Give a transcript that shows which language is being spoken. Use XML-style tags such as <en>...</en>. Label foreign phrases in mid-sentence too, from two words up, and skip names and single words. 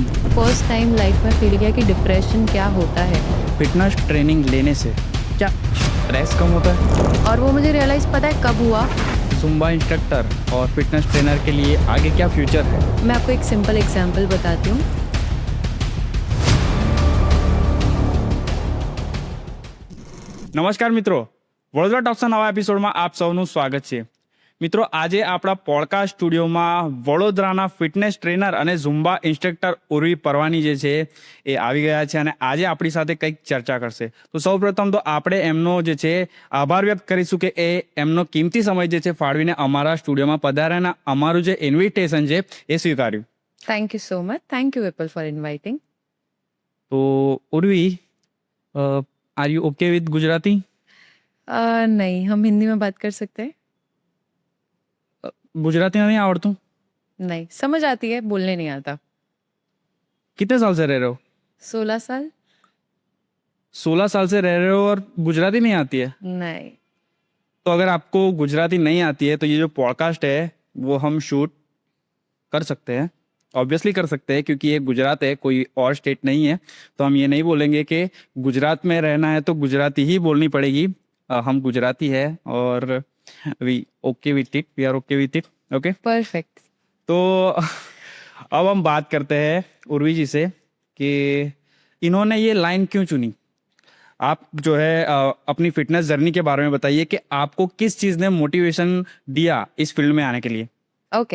<en>first time</en> <hi>लाइफ में फील किया कि डिप्रेशन क्या होता है,</hi> <en>fitness training</en> <hi>लेने से क्या स्ट्रेस कम होता है? और वो मुझे रियलाइज पता है कब हुआ।</hi> <en>Zumba instructor</en> <hi>और</hi> <en>fitness trainer</en> <hi>के लिए आगे क्या फ्यूचर है? मैं आपको एक</hi> <en>simple example</en> <hi>बताती हूँ।</hi> <gu>નમસ્કાર મિત્રો, વડોદરા ટોક્સના નવા એપિસોડમાં આપ સૌનું સ્વાગત છે. મિત્રો, આજે આપણા</gu> <en>podcast studio</en> <gu>વડોદરાના</gu> <en>fitness trainer</en> <gu>અને</gu> <en>Zumba instructor</en> <gu>ઉર્વી પરવાની જે છે એ આવી ગયા છે અને આજે આપણી સાથે કંઈક ચર્ચા કરશે. તો સૌપ્રથમ તો આપણે એમનો જે છે આભાર વ્યક્ત કરીશું કે એ એમનો કિંમતી સમય જે છે ફાળવીને અમારા સ્ટુડિયોમાં પધાર્યા અને અમારું જે ઇન્વિટેશન છે એ સ્વીકાર્યું.</gu> <en>Thank you so much. Thank you Vipul for inviting.</en> <gu>તો ઉર્વી,</gu> <en>Are you okay with Gujarati?</en> <hi>नहीं, हम हिंदी में बात कर सकते हैं.</hi> <gu>ગુજરાતી નહીં આવડતું?</gu> <hi>नहीं, समझ आती है, बोलने नहीं आता. कितने साल से रह रहे हो? 16 साल. 16 साल से रह रहे हो और गुजराती नहीं आती है? नहीं. तो अगर आपको गुजराती नहीं आती है तो ये जो पॉडकास्ट है वो हम शूट कर सकते हैं, ऑब्वियसली कर सकते हैं, क्योंकि ये गुजरात है, कोई और स्टेट नहीं है. तो हम ये नहीं बोलेंगे कि गुजरात में रहना है तो गुजराती ही बोलनी पड़ेगी. हम गुजराती है और</hi> <en>we okay with it, we are okay with it. Okay,</en> <hi>परफेक्ट. तो अब हम बात करते हैं उर्वी जी से कि इन्होंने ये लाइन क्यों चुनी. आप जो है अपनी</hi> <en>fitness journey</en> <hi>के बारे में बताइए कि आपको किस चीज़ ने मोटिवेशन दिया इस फील्ड में आने के लिए. ओके.</hi>